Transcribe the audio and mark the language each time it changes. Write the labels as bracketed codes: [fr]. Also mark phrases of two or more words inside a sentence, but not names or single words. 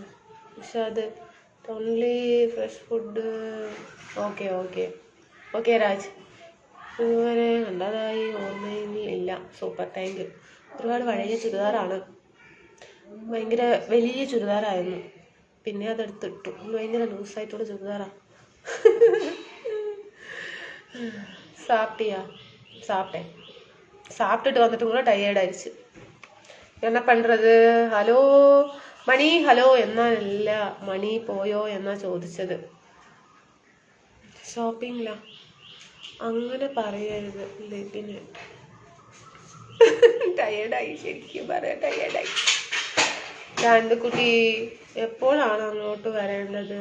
[ml] പക്ഷെ അത് [en] only fresh food. [ml] ഓക്കെ രാജ്. ഇതുവരെ കണ്ടതായി ഓർമ്മയിൽ ഇല്ല. [en] super tank. [ml] ഒരുപാട് പഴയ ചുരിദാറാണ്, ഭയങ്കര വലിയ ചുരിദാറായിരുന്നു. പിന്നെ അതെടുത്തിട്ടു. ഭയങ്കര ലൂസായിട്ടുള്ള ചുരിദാറാണ്. [ta] சாப்பிட்டுட்டு வந்துட்டு கூட டயர்ட் ஆயிடுச்சு. என்ன பண்றது? [ml] ഹലോ മണി, ഹലോ എന്നല്ല, മണി പോയോ എന്നാ ചോദിച്ചത്. ഷോപ്പിംഗില അങ്ങനെ പറയരുത്. ലെബിന് ടയേർഡായി, ശരിക്കും പറയാം ടയേർഡായി. കുട്ടി എപ്പോഴാണ് അങ്ങോട്ട് വരേണ്ടത്?